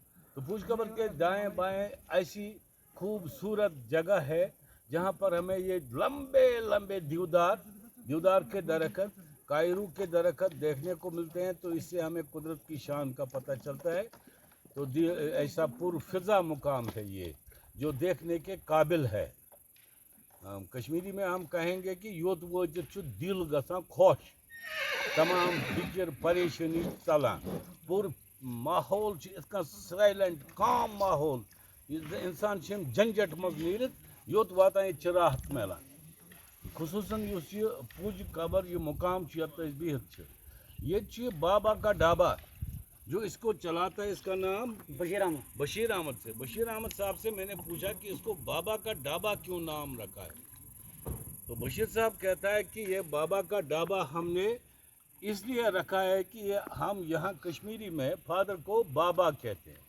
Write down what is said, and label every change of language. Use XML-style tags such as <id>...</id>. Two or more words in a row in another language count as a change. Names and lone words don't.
<ur>تو پوج قبر کے دائیں بائیں ایسی خوبصورت جگہ ہے جہاں پر ہمیں یہ لمبے لمبے دیودار کے درخت, کائرو کے درخت دیکھنے کو ملتے ہیں. تو اس سے ہمیں قدرت کی شان کا پتہ چلتا ہے. تو ایسا پرفضا مقام ہے یہ, جو دیکھنے کے قابل ہے. کشمیری میں ہم کہیں گے کہ</ur> <ks>یوت وٲتِتھ چھُ دل گژھان خوش, تمام فکر پریشانی ژلان, پور ماحول چھُ یِتھ کٔنۍ</ks> <en>silent calm</en> <ks>ماحول, انسان چھِ یِم جھنجٹ منٛز نیٖرِتھ یوٚت واتان ییٚتہِ چھِ راحت میلان. خصوٗصاً یُس یہ پوج قبر یہ مقام چھُ یَتھ أسۍ بِہِتھ چھِ, ییٚتہِ چھُ بابا کا ڈھابا,</ks> <ur>جو اس کو چلاتا ہے اس کا نام بشیر احمد. بشیر احمد سے. بشیر احمد صاحب سے میں نے پوچھا کہ اس کو بابا کا ڈھابا کیوں نام رکھا ہے؟ تو بشیر صاحب کہتا ہے کہ یہ بابا کا ڈھابا ہم نے اس لیے رکھا ہے کہ یہ ہم یہاں کشمیری میں فادر کو بابا کہتے ہیں,</ur>